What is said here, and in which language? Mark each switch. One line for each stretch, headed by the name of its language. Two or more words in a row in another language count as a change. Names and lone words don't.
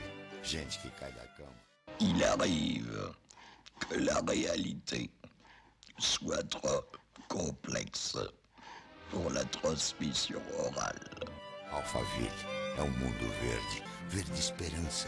Portuguese: Gente que cai da cama.
French: Il arrive que la réalité soit trop complexe pour la transmission orale.
Portuguese: Alphaville é um mundo verde, verde esperança.